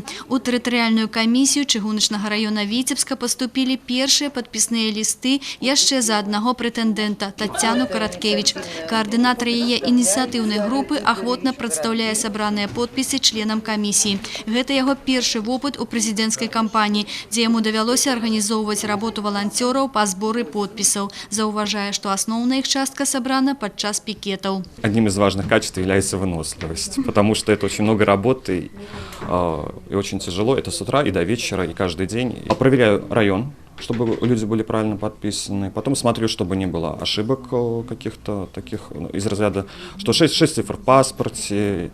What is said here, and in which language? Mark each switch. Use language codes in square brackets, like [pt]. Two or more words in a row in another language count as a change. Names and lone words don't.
[be] У тэрытарыяльную камісію чыгуначнага раёна Віцебска паступілі першыя падпісныя лісты яшчэ за аднаго прэтэндэнта – Таццяну Караткевіч. Каардынатар яе ініцыятыўнай групы ахвотна прадстаўляе сабраныя подпісы членам камісіі. Гэта яго першы вопыт у прэзідэнцкай кампаніі, дзе яму давялося арганізоўваць работу валанцёраў па зборы подпісаў. Заўважае, што асноўная их частка [ru] собрана подчас пикетов. Одним из важных качеств является выносливость, потому что это очень много работы и очень тяжело. Это с утра и до вечера, и каждый день. Я проверяю район, чтобы люди были правильно подписаны. Потом смотрю, чтобы не было ошибок каких-то таких из разряда, что 6 цифр в паспорте.